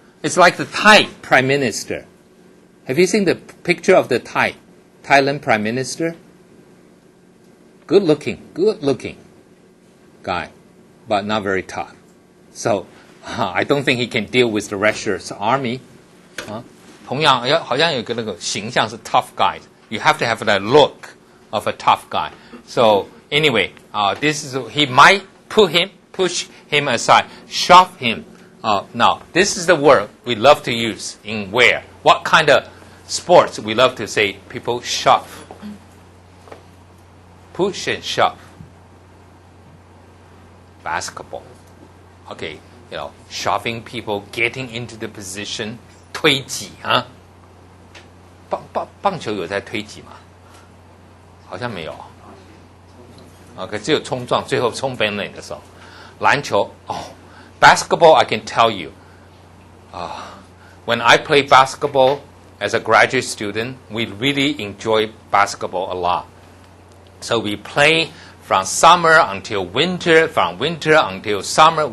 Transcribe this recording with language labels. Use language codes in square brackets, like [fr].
[en] It's like the Thai prime minister. Have you seen the picture of the Thailand prime minister? Good looking guy, but not very tough. So, I don't think he can deal with the Russia's army. [zh] 同样好像有个那个形象是 tough guy. [en] You have to have that look of a tough guy. So anyway, this is he might push him aside, shove him. Now this is the word we love to use in where? What kind of sports we love to say people shove? Push and shove. Basketball. Okay, shoving people, getting into the position, 推挤啊。 [zh] 棒球有在推挤吗？好像没有。 OK， 只有冲撞，最后冲本垒的时候。 [en] 篮球basketball I can tell you, when I play basketball as a graduate student, we really enjoy basketball a lot. So we play from summer until winter, from winter until summer.